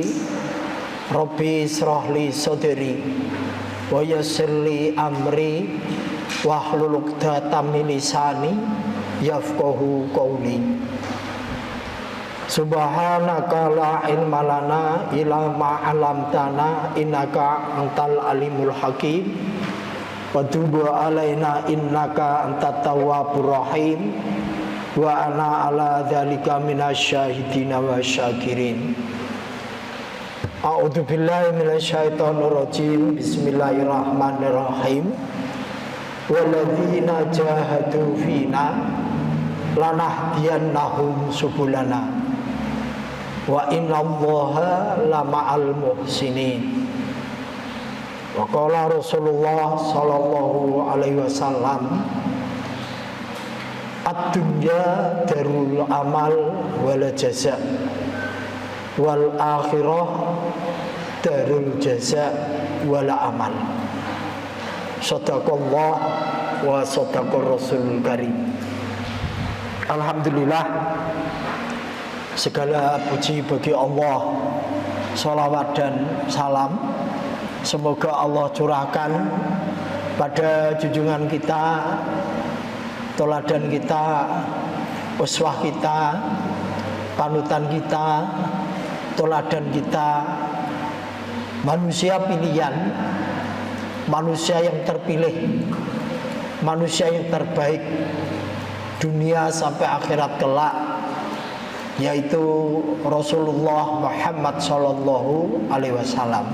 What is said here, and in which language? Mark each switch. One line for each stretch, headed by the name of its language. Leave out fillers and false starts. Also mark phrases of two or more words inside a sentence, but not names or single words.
Arabic: رب اشرح لي صدري ويسر لي أمري واحلل عقدة من لساني يفقهوا قولي. سبحانك لا علم لنا إلا ما علمتنا إنك أنت العليم الحكيم. وتب علينا إنك أنت التواب الرحيم وأنا على ذلك من الشاهدين والشاكرين. أعوذ بالله من الشيطان الرجيم. بسم الله الرحمن الرحيم والذين جاهدوا فينا لنهدينهم سبلنا وإن الله لمع المحسنين. وقال رسول الله صلى الله عليه وسلم, الدنيا دار العمل والجزاء والآخرة دار الجزاء والعمل. صدق الله وصدق الرسول الكريم. Alhamdulillah,
Indonesian: segala puji bagi Allah, salawat dan salam semoga Allah curahkan pada junjungan kita, teladan kita, uswah kita, panutan kita, teladan kita, manusia pilihan, manusia yang terpilih, manusia yang terbaik dunia sampai akhirat kelak, yaitu Rasulullah Muhammad
Arabic: صلى الله عليه وسلم.